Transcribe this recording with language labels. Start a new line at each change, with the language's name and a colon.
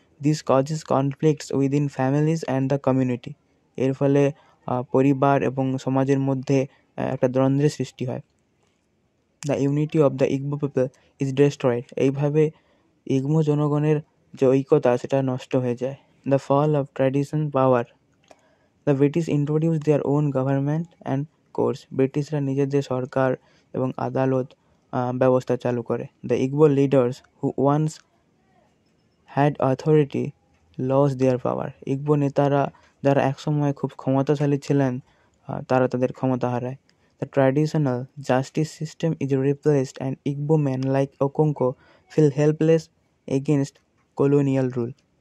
English: This causes conflicts within families and the community.
Bangla: এর ফলে পরিবার এবং সমাজের মধ্যে একটা দ্বন্দ্বের সৃষ্টি হয়।
English: The unity of the Igbo people is destroyed.
Bangla: এইভাবে ইগবো জনগণের যে ঐক্যতা সেটা নষ্ট হয়ে যায়।
English: The fall of tradition power. The British introduced their own government and courts.
Bangla: ব্রিটিশরা নিজেদের সরকার এবং আদালত ব্যবস্থা চালু করে।
English: The Igbo leaders who once had authority lost their power.
Bangla: Igbo নেতারা যারা একসময় খুব ক্ষমতাশালী ছিলেন, তারা তাদের ক্ষমতা হারায়।
English: The traditional justice system is replaced and Igbo men like Okonko feel helpless against colonial rule.